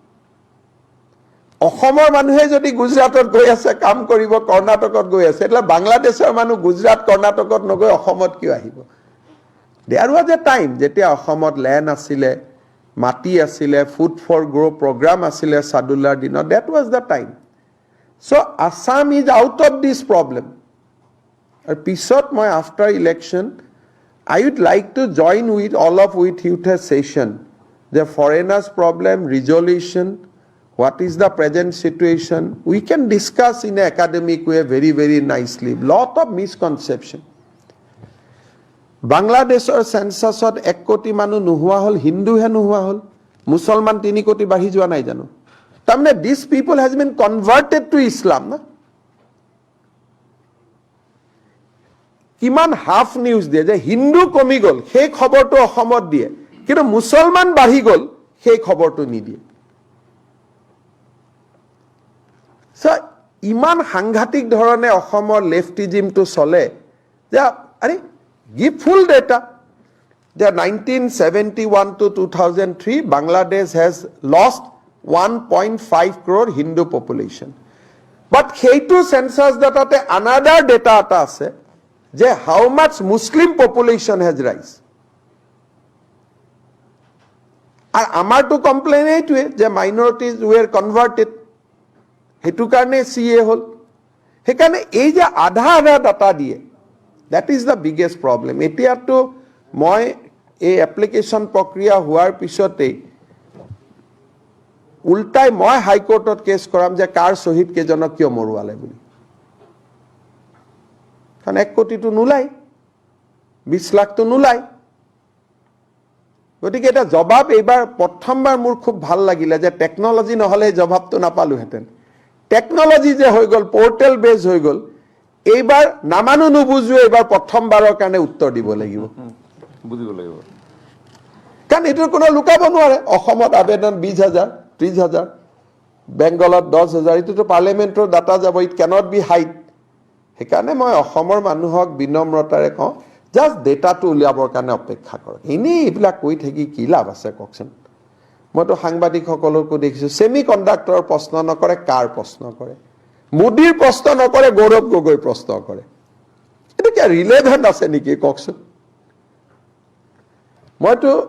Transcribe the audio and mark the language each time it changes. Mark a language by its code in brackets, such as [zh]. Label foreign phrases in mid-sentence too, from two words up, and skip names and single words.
[as] অসমৰ মানুহে যদি গুজৰাটত গৈ আছে কাম কৰিব কৰ্ণাটকত গৈ আছে એટલે বাংলাদেশৰ মানুহ গুজৰাট কৰ্ণাটকত নগৈ অসমত কিয় আহিব [en] There was a time [as] যেতিয়া অসমত লেণ্ড আছিলে মাটি আছিলে [en] food for grow program [as] আছিলে সাদুল্লাৰ দিনত [en] that was the time so Assam is out of this problem আৰু [as] পিছত মই [en] after election I would like to join with all of you to a session the foreigners problem resolution what is the present situation we can discuss in an academic way very nicely lot of misconception Bangladesh or census ot [as] 1 কোটি মানুহ নোহোৱা হল হিন্দু হে নোহোৱা হল মুছলমান 3 কোটি বাঢ়ি যোৱা নাই জানো তাৰমানে [en] these people has been converted to Islam না [as] কিমান [en] half news [as] দিয়ে যে হিন্দু কমি গ'ল সেই খবৰটো অসমত দিয়ে কিন্তু মুছলমান বাঢ়ি গ'ল সেই খবৰটো নিদিয়ে ইমান সাংঘাতিক ধৰণে অসমৰ লেফটিজিমটো চলে যে আৰে [en] give full data যে 1971 to 2003 Bangladesh has lost 1.5 crore Hindu population but সেইটো census datate another data [as] এটা আছে যে [en] how much Muslim population has rise [as] আর আমাৰটো কমপ্লেইন এইটোৱে যে [en] minorities were converted [as] হেতু কাৰণে CA হল সেইকাৰণে এই যে আধা ডাটা দিয়ে [en] that is the biggest problem [as] এতিয়াটো মই এই এপ্লিকেশন প্ৰক্ৰিয়া হোৱাৰ পিছতে উল্টাই মই হাইকোৰ্টত কেছ কৰাম যে কাৰ শহীদ কেজনক কিয় মৰুৱালে বুলি কাৰণ 1 কোটিটো নুলাই 20 লাখটো নুলাই গতিকে এটা জবাব এইবাৰ প্ৰথমবাৰ মোৰ খুব ভাল লাগিলে যে টেকনলজি নহলে জবাবটো নাপালো হেতেন টেকনলজি যে হৈ গল [en] portal based [as] হৈ গল এইবাৰ নামানো নুবুজু এইবাৰ প্ৰথমবাৰৰ কাৰণে উত্তৰ দিব লাগিব বুজিব লাগিব কাৰণ এটো কোনো লুকাব নোৱাৰে অসমত আবেদন 20000 30000 বেংগলত 10000 এটোটো পাৰ্লিমেন্টৰ ডাটা যাব [en] it can't be hide [as] সেইকাৰণে মই অসমৰ মানুহক বিনম্ৰতাৰে কওঁ জাস্ট ডেটাটো উলিয়াবৰ কাৰণে অপেক্ষা কৰক ইনি এইবিলাক কৈ থাকি কি লাভ আছে কওকচোন মইতো সাংবাদিকসকলকো দেখিছো সেমি কণ্ডাক্টৰৰ প্ৰশ্ন নকৰে কাৰ প্ৰশ্ন কৰে মোদীৰ প্ৰশ্ন নকৰে গৌৰৱ গগৈ প্ৰশ্ন কৰে এটা কি ৰিলেভেন্ট আছে নেকি কওকচোন মইতো